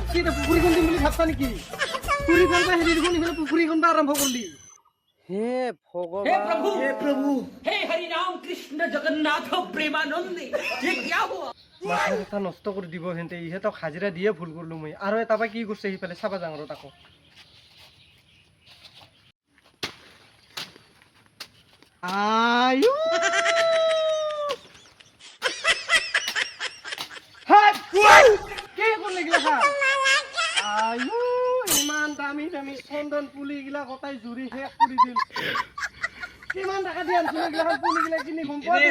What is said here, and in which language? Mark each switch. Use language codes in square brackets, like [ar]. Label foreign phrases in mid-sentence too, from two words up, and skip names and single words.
[as] কি পুখুৰীখন দিম বুলি ভাবছা নেকি পুখুৰীখন বা হেৰি দেখোন ইফালে পুখুৰীখন বা আৰম্ভ কৰিলি হে ভগৱান হে প্ৰভু [hi] हे हरि राम कृष्ण जगन्नाथ प्रेमानंद ये क्या हुआ [as] মাথা এটা নষ্ট কৰি দিব হেঁতে ইহঁতক হাজিৰা দিয়ে ভুল কৰিলো মই আৰু এটা বা কি কৰিছে সিফালে চাবা যাওঁ ৰ তাকো আয়ু কি করলে গিলা আয়ু ইমান দামি চন্দন পুলি গিলা গোটাই জুৰি শেষ কৰি দিল কিমান টাকা দি আনছিল গিলা পুলি গিলা কিনি গম